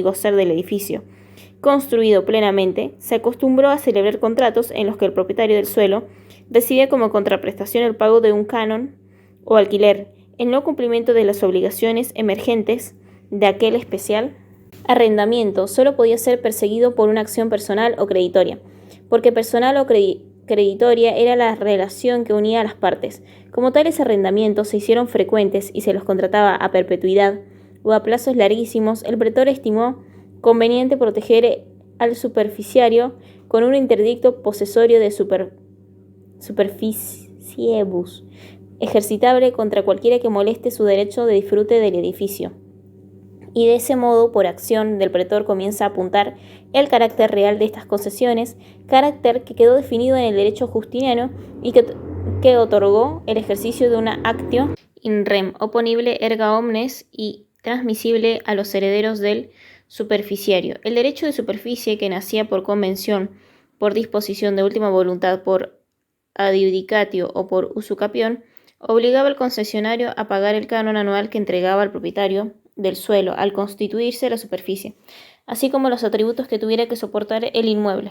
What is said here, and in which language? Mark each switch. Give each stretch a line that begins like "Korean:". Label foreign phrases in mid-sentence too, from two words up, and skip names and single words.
Spanish: gozar del edificio construido plenamente, se acostumbró a celebrar contratos en los que el propietario del suelo recibía como contraprestación el pago de un canon o alquiler, el no cumplimiento de las obligaciones emergentes de aquel especial arrendamiento solo podía ser perseguido por una acción personal o creditoria, porque personal o creditoria era la relación que unía a las partes. Como tales arrendamientos se hicieron frecuentes y se los contrataba a perpetuidad o a plazos larguísimos, el pretor estimó conveniente proteger al superficiario con un interdicto posesorio
Latin: de superficiebus,
Spanish: ejercitable contra cualquiera que moleste su derecho de disfrute del edificio. Y de ese modo, por acción del pretor, comienza a apuntar el carácter real de estas concesiones, carácter que quedó definido en el derecho justiniano y que otorgó el ejercicio de una
Latin: actio in rem,
Spanish: oponible
Latin: erga omnes
Spanish: y transmisible a los herederos del superficiario. El derecho de superficie, que nacía por convención, por disposición de última voluntad, por adjudicatio o por usucapión, obligaba al concesionario a pagar el canon anual que entregaba al propietario del suelo al constituirse la superficie, así como los atributos que tuviera que soportar el inmueble.